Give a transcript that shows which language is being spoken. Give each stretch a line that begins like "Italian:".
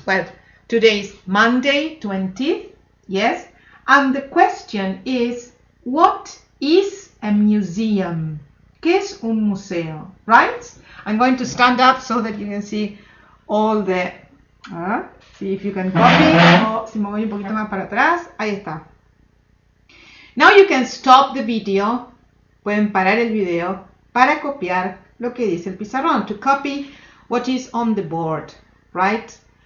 English: Well, today is Monday 20th. Yes. And the question is, what is a museum?
Spanish: ¿Qué es un museo?
English: Right? I'm going to stand up so that you can see all the... see if you can copy.
Spanish: O si me voy un poquito más para atrás. Ahí está.
English: Now you can stop the video.
Spanish: Pueden parar el video para copiar lo que dice el pizarrón.
English: To copy what is on the board, right?